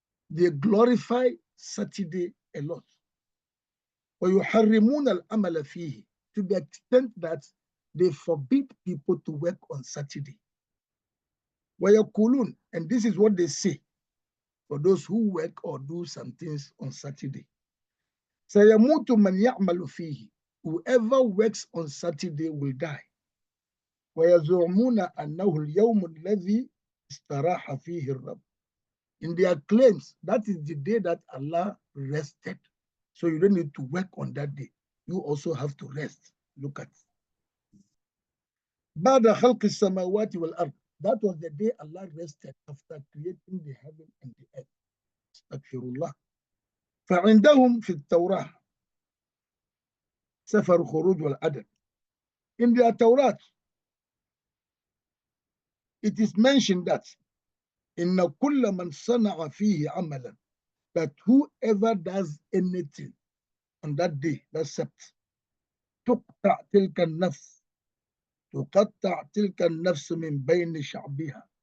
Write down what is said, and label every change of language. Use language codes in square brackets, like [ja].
[en] They glorify Saturday a lot. [ar] ويحرمون العمل فيه, [en] to the extent that they forbid people to work on Saturday. [ar] ويقولون, [en] and this is what they say for those who work or do some things on Saturday. [ar] سيموت من يعمل فيه, [en] whoever works on Saturday will die. [ar] ويزعمون أنه اليوم الذي استراح فيه الرب. [en] In their claims, that is the day that Allah rested. So you don't need to work on that day. You also have to rest. Look at. [ar] بعد خلق السماوات والأرض. [en] That was the day Allah rested after creating the heaven and the earth. [ar] استغفر الله. فعندهم في التوراة سفر خروج والعدد. [en] In their Torah, it is mentioned that [ar] إن كل من صنع فيه عملا, [en] that whoever does anything on that day, that's Sabbath, [ar] تقطع تلك النفس, تقطع تلك النفس من بين شعبها.